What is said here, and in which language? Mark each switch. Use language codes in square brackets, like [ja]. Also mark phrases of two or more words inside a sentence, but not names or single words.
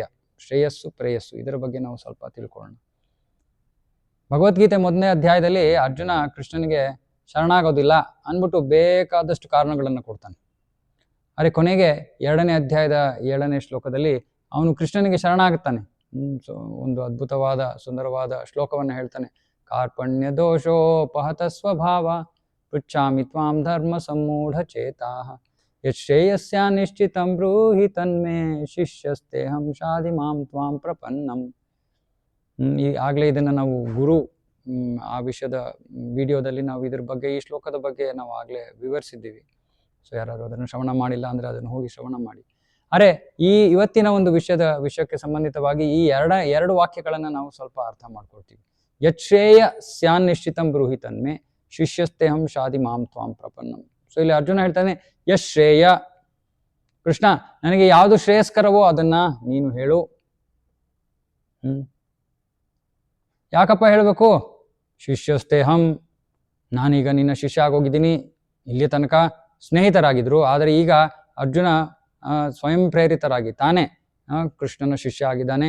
[kn] ಶ್ರೇಯಸ್ಸು ಪ್ರೇಯಸ್ಸು, ಇದರ ಬಗ್ಗೆ ನಾವು ಸ್ವಲ್ಪ ತಿಳ್ಕೊಳ್ಳೋಣ. ಭಗವದ್ಗೀತೆ 1ನೇ ಅಧ್ಯಾಯದಲ್ಲಿ ಅರ್ಜುನ ಕೃಷ್ಣನಿಗೆ ಶರಣಾಗೋದಿಲ್ಲ ಅಂದ್ಬಿಟ್ಟು ಬೇಕಾದಷ್ಟು ಕಾರಣಗಳನ್ನು ಕೊಡ್ತಾನೆ. ಆದರೆ ಕೊನೆಗೆ 2ನೇ ಅಧ್ಯಾಯದ 7ನೇ ಶ್ಲೋಕದಲ್ಲಿ ಅವನು ಕೃಷ್ಣನಿಗೆ ಶರಣಾಗುತ್ತಾನೆ. ಸೊ ಒಂದು ಅದ್ಭುತವಾದ ಸುಂದರವಾದ ಶ್ಲೋಕವನ್ನು ಹೇಳ್ತಾನೆ. [sa] ಕಾರ್ಪಣ್ಯ ದೋಷೋಪಹತ ಸ್ವಭಾವ ಪೃಚ್ಛಾಮಿ ತ್ವಾಂ ಧರ್ಮ ಸಮ್ಮೂಢ ಚೇತಾಃ ಯಶ್ರೇಯಸ್ಯ ನಿಶ್ಚಿತಂ ಬ್ರೂಹಿ ತನ್ಮೇ ಶಿಷ್ಯಸ್ತೇಹಂ ಶಾಧಿ ಮಾಂ ತ್ವಾಂ ಪ್ರಪನ್ನಂ. [kn] ಆಗಲೇ ಇದನ್ನು ನಾವು ಗುರು ಆ ವಿಷಯದ ವಿಡಿಯೋದಲ್ಲಿ ನಾವು ಇದ್ರ ಬಗ್ಗೆ, ಈ ಶ್ಲೋಕದ ಬಗ್ಗೆ ನಾವು ಆಗಲೇ ವಿವರಿಸಿದ್ದೀವಿ. ಸೊ ಯಾರು ಅದನ್ನು ಶ್ರವಣ ಮಾಡಿಲ್ಲ ಅಂದರೆ ಅದನ್ನು ಹೋಗಿ ಶ್ರವಣ ಮಾಡಿ. ಅರೆ ಇವತ್ತಿನ ಒಂದು ವಿಷಯಕ್ಕೆ ಸಂಬಂಧಿತವಾಗಿ ಈ ಎರಡು ವಾಕ್ಯಗಳನ್ನು ನಾವು ಸ್ವಲ್ಪ ಅರ್ಥ ಮಾಡ್ಕೊಳ್ತೀವಿ. [sa] ಯಚ್ಛ್ರೇಯ ಸ್ಯಾನ್ ನಿಶ್ಚಿತಂ ಬ್ರೂಹಿ ತನ್ಮೇ ಶಿಷ್ಯಸ್ತೇಹಂ ಶಾಧಿ ಮಾಂ ತ್ವಾಂ ಪ್ರಪನ್ನಂ. [kn] ಸೊ ಇಲ್ಲಿ ಅರ್ಜುನ ಹೇಳ್ತಾನೆ, ಯಶ್ರೇಯ, ಕೃಷ್ಣ ನನಗೆ ಯಾವುದು ಶ್ರೇಯಸ್ಕರವೋ ಅದನ್ನ ನೀನು ಹೇಳು. ಯಾಕಪ್ಪ ಹೇಳಬೇಕು? ಶಿಷ್ಯಸ್ತೇಹಂ, ನಾನೀಗ ನಿನ್ನ ಶಿಷ್ಯ ಆಗೋಗಿದ್ದೀನಿ. ಇಲ್ಲಿಯ ತನಕ ಸ್ನೇಹಿತರಾಗಿದ್ರು, ಆದರೆ ಈಗ ಅರ್ಜುನ ಸ್ವಯಂ ಪ್ರೇರಿತರಾಗಿ ತಾನೇ ಕೃಷ್ಣನ ಶಿಷ್ಯ ಆಗಿದ್ದಾನೆ.